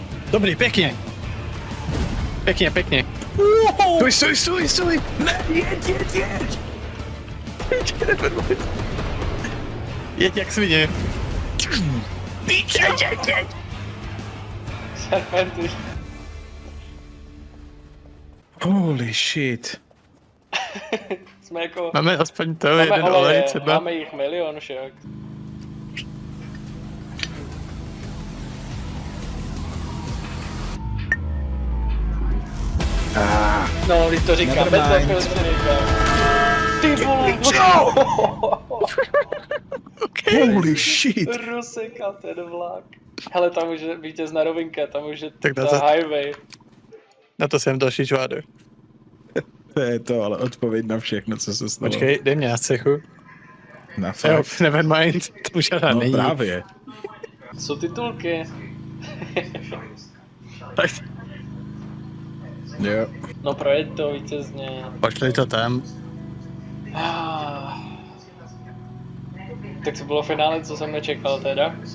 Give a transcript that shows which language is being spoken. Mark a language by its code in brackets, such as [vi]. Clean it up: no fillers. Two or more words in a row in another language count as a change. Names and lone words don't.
[cs] Dobrý, pěkně. Pěkně, pěkně. Stůj. Ne, jeď. Jeď jak svině. Jeď. Serpenty. [en] Holy shit. [cs] Jsme jako... Máme aspoň to, Máme jeden oleje, olej třeba. máme jich milion však. No, když to říkám, bez [en] Nevermind. [cs] toho to říkám. Ty vole, [en] Holy shit. [cs] Rozsekal ten vlak. Hele, tam už je vítězná rovinka, tam už je Tak ta na to- highway. Na to jsem další čvádu. To je to, ale odpověď na všechno, co se stalo. Počkej, dej mě na střechu. Na Jo, fakt. [en] never mind, [cs] to už žádná No není. právě. Jsou titulky. Tak, Jo. No projeď to vítězně. pošli to tam. Ah. Tak to bylo finále, co jsem nečekal teda.